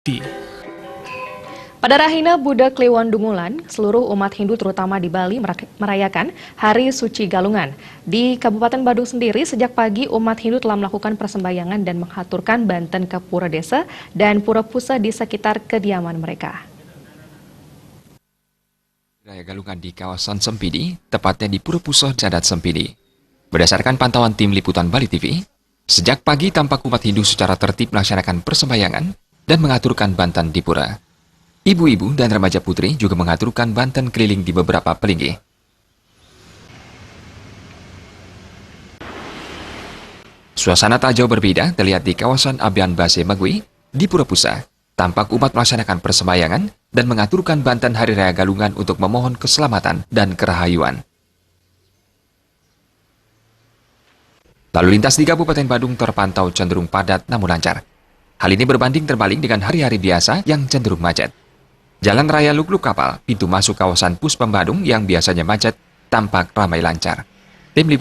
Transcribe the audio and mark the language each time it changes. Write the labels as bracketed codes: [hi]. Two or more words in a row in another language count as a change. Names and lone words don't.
[id] Pada Rahina Buddha Kliwon Dungulan, seluruh umat Hindu terutama di Bali merayakan Hari Suci Galungan. Di Kabupaten Badung sendiri, sejak pagi umat Hindu telah melakukan persembahyangan dan menghaturkan banten ke pura desa dan pura pusa di sekitar kediaman mereka. Raya Galungan di kawasan Sempidi, tepatnya di Pura Pusa Cadat Sempidi. Berdasarkan pantauan tim liputan Bali TV, sejak pagi tampak umat Hindu secara tertib melaksanakan persembahyangan dan mengaturkan banten di pura. Ibu-ibu dan remaja putri juga mengaturkan banten keliling di beberapa pelinggih. Suasana tak jauh berbeda terlihat di kawasan Abian Base Magui di Pura Pusa. Tampak umat melaksanakan persembahyangan dan mengaturkan banten Hari Raya Galungan untuk memohon keselamatan dan kerahayuan. Lalu lintas di Kabupaten Badung terpantau cenderung padat namun lancar. Hal ini berbanding terbalik dengan hari-hari biasa yang cenderung macet. Jalan Raya Lukluk Kapal, pintu masuk kawasan Puspem Badung yang biasanya macet, tampak ramai lancar. Tim Liputan